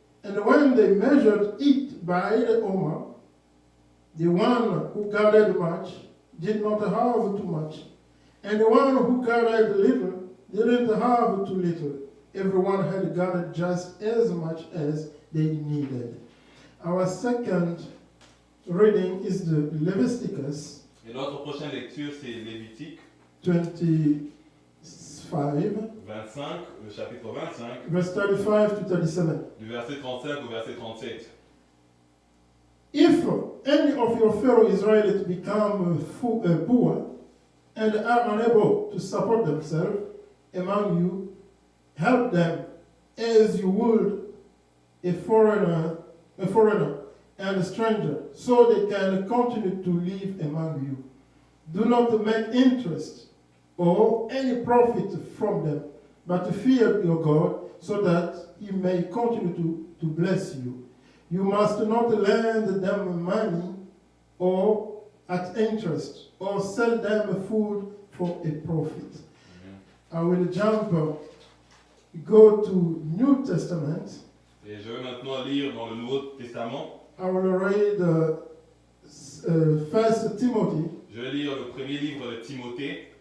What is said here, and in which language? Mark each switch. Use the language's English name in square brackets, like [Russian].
[English] And when they measured it by the omer, the one who gathered much did not have too much, and the one who gathered little didn't have too little. Everyone had gathered just as much as they needed. Our second reading is the Leviticus [French] Et notre prochaine lecture, c'est Lévitique [English] 25, [French] 25, le chapitre 25, [English] verse 35 to 37. [French] du verset 35 au verset 37. [English] If any of your fellow Israelites become poor and are unable to support themselves among you, help them as you would a foreigner and a stranger, so they can continue to live among you. Do not make interest or any profit from them, but fear your God, so that he may continue to bless you. You must not lend them money or at interest, or sell them food for a profit. I will go to New Testament. [French] Et je vais maintenant lire dans le Nouveau Testament. [English] I will read 1 Timothy, [French] Je vais lire le premier livre de Timothée,